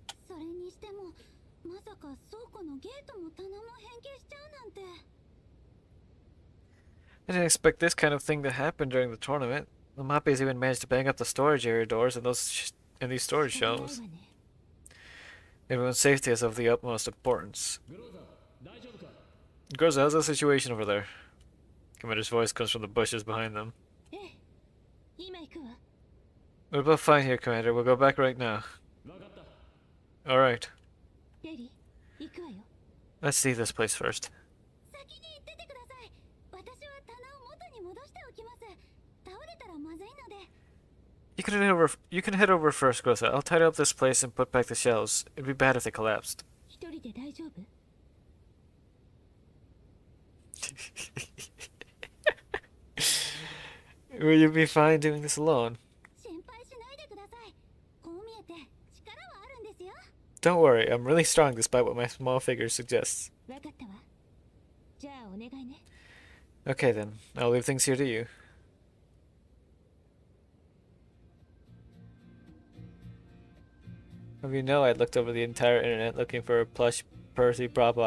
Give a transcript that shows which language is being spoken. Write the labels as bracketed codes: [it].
[ja] それにしてもまさか倉庫のゲートも棚も変形しちゃうなんて。 [en] I didn't expect this kind of thing to happen during the tournament. The Moppies even managed to bang up the storage area doors and in these storage [ja] 仕方ない [en] shelves. [ja] わね。 [en] Everyone's safety is of the utmost importance. [ja] グローザー大丈夫か [en] Groza, how's the situation over there? Commander's voice comes from the bushes behind them. [ja] ええ、今行くわ。 [en] We're both fine here, Commander. We'll go back right now. [ja] 分かった [en] Alright. [ja] レリー、行くわよ。 [en] Let's see this place first. [ja] 先に行っててください。私は棚を元に戻しておきます。倒れたらまずいので。 [en] You can head over first, Groza. I'll tidy up this place and put back the shelves. It'd be bad if they collapsed. [ja] 一人で大丈夫？ [en] Will you be fine doing this alone? [ja] 心配しないでください。こう見えて力はあるんですよ。 [en] Don't worry, I'm really strong despite what my small figure suggests. [ja] わかったわ。じゃあお願いね。 [en] Okay then, I'll leave things here to you. If you know, I looked over the entire internet looking for a plush Percy Propa.